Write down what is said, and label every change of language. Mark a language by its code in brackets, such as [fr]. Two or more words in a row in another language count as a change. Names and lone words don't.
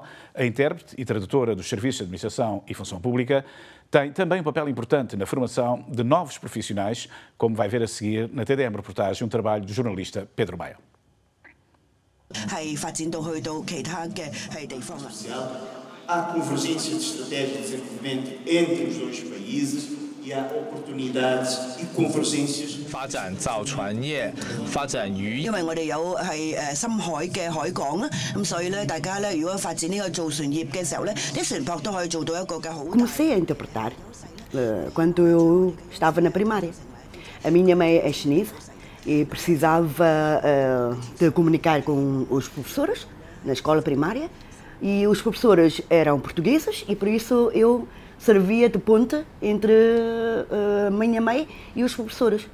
[pt] A intérprete e tradutora dos serviços de administração e função pública tem também um papel importante na formação de novos profissionais, como vai ver a seguir na TDM Reportagem, um trabalho do jornalista Pedro Maia. Há convergência de estratégia de desenvolvimento entre os dois países e há oportunidades e convergências. [yue] 發展造船業，發展漁業。因為我哋有深海嘅海港啦，咁所以咧，大家咧如果發展呢個造船業嘅時候咧，啲船舶都可以做到一個嘅好。 [pt] Comecei a interpretar quando eu estava na primária. A minha mãe é chinesa e precisava de comunicar com os professores na escola primária e os professores eram portugueses e por isso eu servia de ponte entre a minha mãe e os professores.